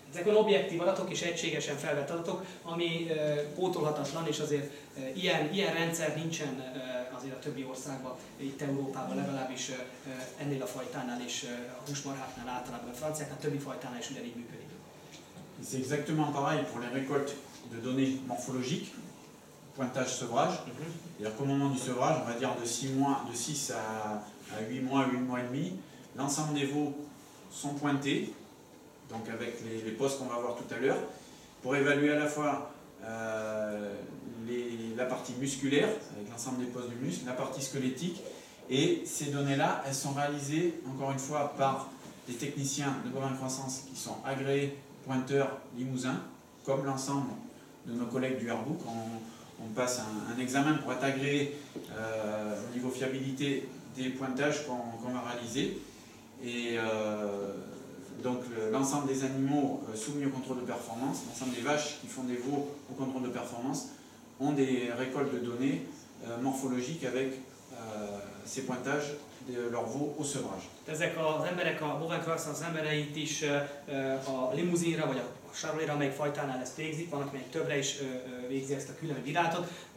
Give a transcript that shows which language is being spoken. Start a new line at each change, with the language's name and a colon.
Hungarian: Ezek olyan objektív adatok és egységesen felvett adatok, ami pótolhatatlan, és azért ilyen rendszer nincsen azért a többi országban, itt Európában legalábbis ennél a fajtánál és a húsmarháknál általában, a franciáknál, többi fajtánál is ugyanígy működik.
French: C'est exactement pareil pour les récoltes de données morphologiques, pointage sevrage. C'est-à-dire qu'au moment du sevrage, on va dire de 6 à 8 mois, 8 mois et demi, l'ensemble des veaux sont pointés, donc avec les postes qu'on va voir tout à l'heure, pour évaluer à la fois la partie musculaire, avec l'ensemble des postes du muscle, la partie squelettique, et ces données-là, elles sont réalisées, encore une fois, par des techniciens de Bovine Croissance qui sont agréés pointeurs limousins, comme l'ensemble de nos collègues du Herbouk. On passe un examen pour être agréé au niveau fiabilité des pointages qu'on va réaliser. Et donc l'ensemble des animaux soumis au contrôle de performance, l'ensemble des vaches qui font des veaux au contrôle de performance, ont des récoltes de données morphologiques avec ces pointages de leurs veaux au sevrage.
Hungarian: Ezek az emberek, a Bovine Croissance embereit is a limuzinra vagy a Charolais-ra, amelyik fajtánál ezt végzik, van, aki többre is végzi ezt a különböző bírálatot.